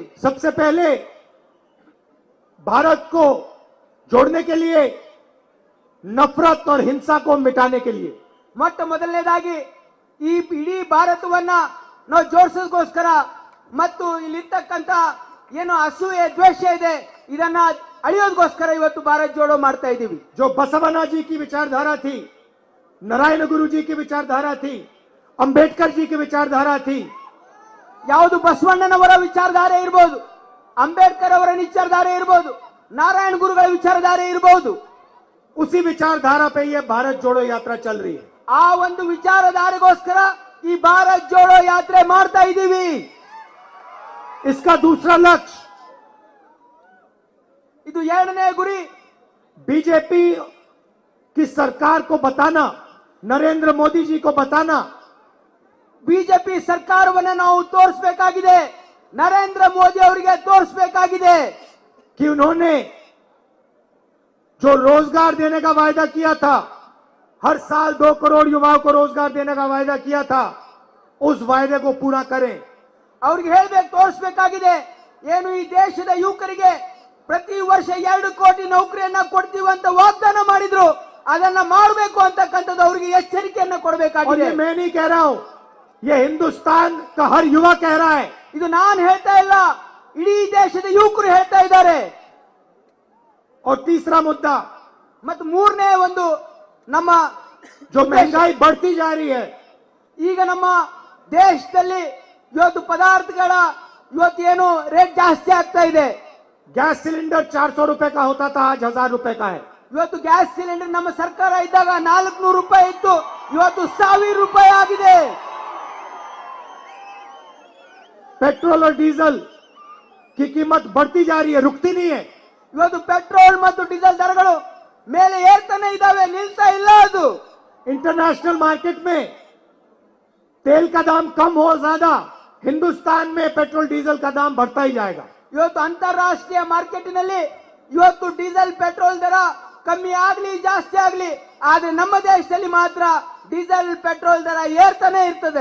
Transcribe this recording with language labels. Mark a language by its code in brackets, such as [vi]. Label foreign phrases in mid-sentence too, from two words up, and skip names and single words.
[hi] सबसे पहले भारत को जोड़ने के लिए, नफरत और हिंसा को मिटाने के लिए। [kn] ಮೊಟ್ಟ ಮೊದಲನೇದಾಗಿ ಈ ಇಡೀ ಭಾರತವನ್ನ ನಾವು ಜೋಡಿಸೋದಕ್ಕೋಸ್ಕರ ಮತ್ತು ಇಲ್ಲಿರ್ತಕ್ಕಂಥ ಏನು ಅಸೂಯೆ, ದ್ವೇಷ ಇದೆ, ಇದನ್ನ ಅಳಿಯೋದಕ್ಕೋಸ್ಕರ ಇವತ್ತು ಭಾರತ್ ಜೋಡೋ ಮಾಡ್ತಾ ಇದ್ದೀವಿ। [hi] जो बसवन्ना जी की विचारधारा थी, नारायण गुरु जी की विचारधारा थी, अंबेडकर जी की विचारधारा थी, [kn] ಯಾವುದು ಬಸವಣ್ಣನವರ ವಿಚಾರಧಾರೆ ಇರಬಹುದು, ಅಂಬೇಡ್ಕರ್ ಅವರ ವಿಚಾರಧಾರೆ ಇರಬಹುದು, ನಾರಾಯಣ ಗುರುಗಳ ವಿಚಾರಧಾರೆ ಇರಬಹುದು, [hi] उसी विचारधारा पे ये भारत जोड़ो यात्रा चल रही है। [kn] ಆ ಒಂದು ವಿಚಾರಧಾರೆಗೋಸ್ಕರ ಈ ಭಾರತ್ ಜೋಡೋ ಯಾತ್ರೆ ಮಾಡ್ತಾ ಇದ್ದೀವಿ. [hi] इसका दूसरा लक्ष्य [kn] ಇದು ಎರಡನೇ ಗುರಿ. [hi] बीजेपी की सरकार को बताना, नरेंद्र मोदी जी को बताना [kn] ಬಿಜೆಪಿ ಸರ್ಕಾರವನ್ನು ನಾವು ತೋರಿಸಬೇಕಾಗಿದೆ, ನರೇಂದ್ರ ಮೋದಿ ಅವರಿಗೆ ತೋರಿಸಬೇಕಾಗಿದೆ [hi] कि उन्होंने जो रोजगार देने का वायदा किया था, हर साल 2 करोड़ युवाओं को रोजगार देने का वायदा किया था, उस वायदे को पूरा करें. [kn] ಅವ್ರಿಗೆ ಹೇಳ್ಬೇಕು, ತೋರಿಸಬೇಕಾಗಿದೆ. ಏನು ಈ ದೇಶದ ಯುವಕರಿಗೆ ಪ್ರತಿ ವರ್ಷ 2 ಕೋಟಿ ನೌಕರಿಯನ್ನ ಕೊಡ್ತೀವಿ ಅಂತ ವಾಗ್ದಾನ ಮಾಡಿದ್ರು, ಅದನ್ನ ಮಾಡಬೇಕು ಅಂತಕ್ಕಂಥದ್ದು ಅವರಿಗೆ ಎಚ್ಚರಿಕೆಯನ್ನ [hi] और [kn] ಕೊಡಬೇಕಾಗಿದೆ. [hi] ये मैं नहीं कह रहा हूं, ये हिंदुस्तान का हर युवा कह रहा है. [kn] ಇದು ನಾನು ಹೇಳ್ತಾ ಇಲ್ಲ, ಇಡೀ ದೇಶದ ಯುವಕರು ಹೇಳ್ತಾ ಇದ್ದಾರೆ. [hi] और तीसरा मुद्दा, [kn] ಮತ್ತು ಮೂರನೇ ಒಂದು ನಮ್ಮ [hi] जो महंगाई बढ़ती जा रही है, [kn] ಈಗ ನಮ್ಮ ದೇಶದಲ್ಲಿ ಇವತ್ತು ಪದಾರ್ಥಗಳ ಇವತ್ತು ಏನು ರೇಟ್ ಜಾಸ್ತಿ ಆಗ್ತಾ ಇದೆ. [en] gas cylinder [hi] 400 रुपए का होता था, आज 1000 रुपए का है. [kn] ಇವತ್ತು [en] gas cylinder [kn] ನಮ್ಮ ಸರ್ಕಾರ ಇದ್ದಾಗ 400 ರೂಪಾಯಿ ಇತ್ತು, ಇವತ್ತು 1000 ರೂಪಾಯಿ ಆಗಿದೆ. [hi] पेट्रोल और डीजल की कीमत बढ़ती जा रही है, रुकती नहीं है. [kn] ಇವತ್ತು ಪೆಟ್ರೋಲ್ ಮತ್ತು ಡೀಸೆಲ್ ದರಗಳು ಮೇಲೆ ಏರ್ತಾನೆ ಇದಾವೆ, ನಿಲ್ತಾ ಇಲ್ಲ. ಅದು [en] international market [hi] में तेल का दाम कम हो ज्यादा, हिंदुस्तान में [en] petrol diesel [hi] का दाम बढ़ता ही जाएगा. [kn] ಇವತ್ತು ಅಂತಾರಾಷ್ಟ್ರೀಯ ಮಾರ್ಕೆಟಿನಲ್ಲಿ ಇವತ್ತು [en] diesel petrol [kn] ದರ ಕಮ್ಮಿ ಆಗ್ಲಿ ಜಾಸ್ತಿ ಆಗ್ಲಿ, ಆದ್ರೆ ನಮ್ಮ ದೇಶದಲ್ಲಿ ಮಾತ್ರ [en] diesel petrol [kn] ದರ ಏರ್ತಾನೆ ಇರ್ತದೆ.